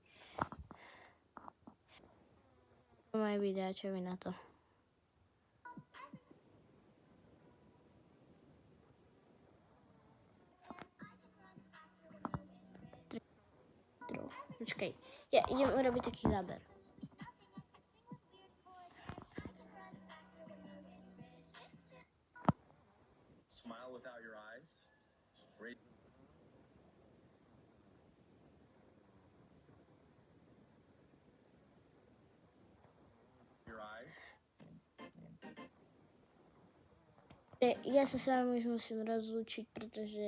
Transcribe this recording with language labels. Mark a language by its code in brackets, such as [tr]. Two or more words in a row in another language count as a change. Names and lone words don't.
[sk] Moje videá, čo vy na to? Počkaj, ja idem urobiť taký záber. [en] Smile without your eyes. Your eyes. [sk] Ja sa s vami už musím rozlúčiť, pretože